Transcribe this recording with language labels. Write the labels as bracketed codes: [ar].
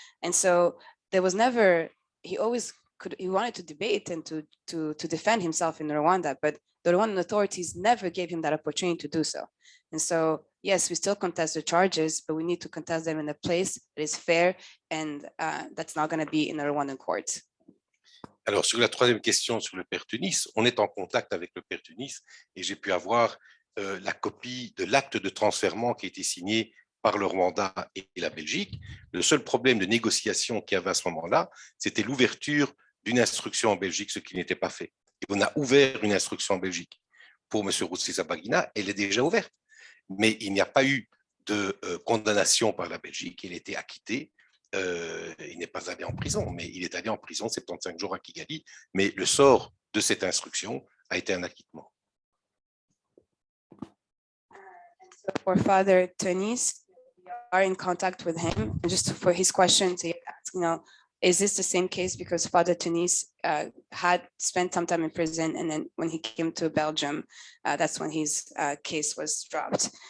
[en] And so there was never, he wanted to debate and to defend himself in Rwanda, but the Rwandan authorities never gave him that opportunity to do so. And so, yes, we still contest the charges, but we need to contest them in a place that is fair, and that's not going to be in the Rwandan courts. [fr] Alors, sur la troisième question sur le père Tunis, on est en contact avec le père Tunis et j'ai pu avoir la copie de l'acte de transfèrement qui a été signé par le Rwanda et la Belgique. Le seul problème de négociation qu'il y avait à ce moment-là, c'était l'ouverture d'une instruction en Belgique, ce qui n'était pas fait. Et on a ouvert une instruction en Belgique. Pour M. Rusesabagina, elle est déjà ouverte. Mais il n'y a pas eu de condamnation par la Belgique. Il a été acquitté. Il n'est pas allé en prison, mais il est allé en prison 75 jours à Kigali. Mais le sort de cette instruction a été un acquittement. [en] For Father Tunis, we are in contact with him. Just for his question, to ask, is this the same case? Because Father Tunis had spent some time in prison, and then when he came to Belgium, that's when his case was dropped.